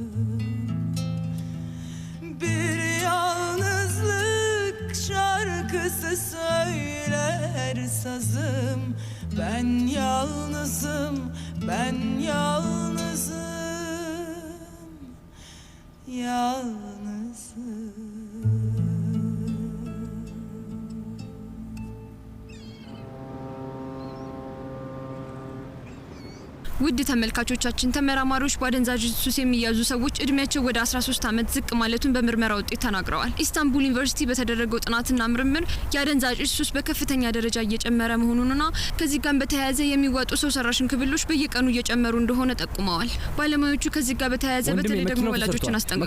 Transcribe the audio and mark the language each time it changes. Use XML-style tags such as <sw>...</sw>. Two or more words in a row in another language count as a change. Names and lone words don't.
<tr>Bir yalnızlık şarkısı söyler sazım. Ben yalnızım, ben yalnızım, yalnızım.</tr> <am>ውድ ተመልካቾቻችን ተመራማሪዎች በአደንዛዥ ሱስ የሚያዙ ሰዎች እድሜያቸው ወደ 13 ዓመት ዝቅ ማለቱን በምርመራ ውጤት ተናግረዋል። ኢስታንቡል ዩኒቨርሲቲ በተደረገው ጥናትና ምርምር የአደንዛዥ ሱስ በከፍተኛ ደረጃ እየጨመረ መሆኑንና ከዚህ ጋር በተያያዘ የሚወጡ ሰው ሰራሽ እንክብሎች በየቀኑ እየጨመሩ እንደሆነ ጠቁመዋል። ባለሙያዎቹ ከዚህ ጋር በተያያዘ በተለይ ደግሞ ወላጆችን አስጠንቅቀዋል።</am>